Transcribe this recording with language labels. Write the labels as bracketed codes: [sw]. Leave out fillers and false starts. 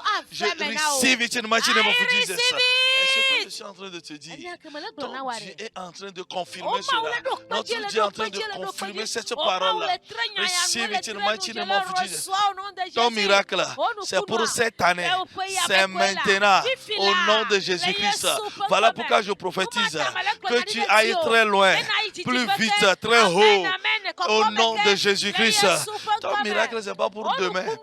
[fr] Je [en] receive it in the mighty name of Jesus. [fr] Et ce que je suis en train de te dire, ton Dieu est en train de confirmer cela. Notre Dieu est en train de confirmer cette parole. [en] Receive it in the mighty name of Jesus. [fr] Ton miracle, c'est pour cette année. C'est maintenant. Au nom de Jésus-Christ. Voilà pourquoi je prophétise que tu ailles très loin, plus vite, très haut. Au nom de Jésus-Christ. Ton miracle, ce n'est pas pour demain.